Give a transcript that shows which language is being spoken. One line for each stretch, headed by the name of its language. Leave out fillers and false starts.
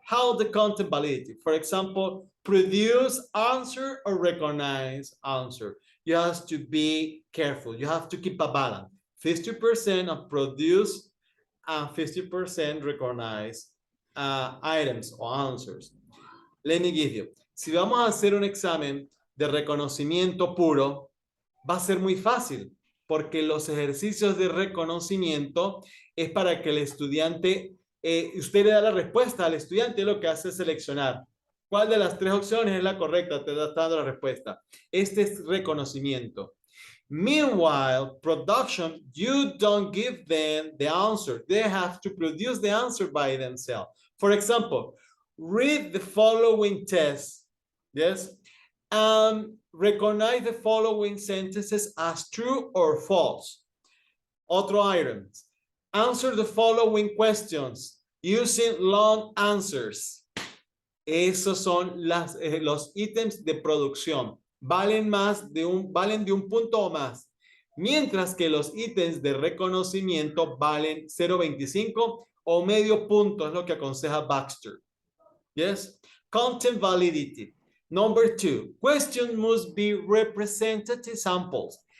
English: How the content validity? For example, produce answer or recognize answer. You have to be careful. You have to keep a balance. 50% of produce and 50% recognize items or answers. Let me give you.
Spanish: Si vamos a hacer un examen de reconocimiento puro, va a ser muy fácil porque los ejercicios de reconocimiento es para que el estudiante, usted le da la respuesta al estudiante, lo que hace es seleccionar cuál de las tres opciones es la correcta, te está dando la respuesta. Este es reconocimiento.
English: Meanwhile, production, you don't give them the answer. They have to produce the answer by themselves. For example, read the following test, yes, and recognize the following sentences as true or false.
Spanish: Otro item.
English: Answer the following questions using long answers.
Spanish: Esos son los ítems de producción. Valen de un punto o más. Mientras que los ítems de reconocimiento valen 0.25 o medio punto, es lo que aconseja Baxter.
English: Yes? Content validity. Number 2, questions must be representative samples.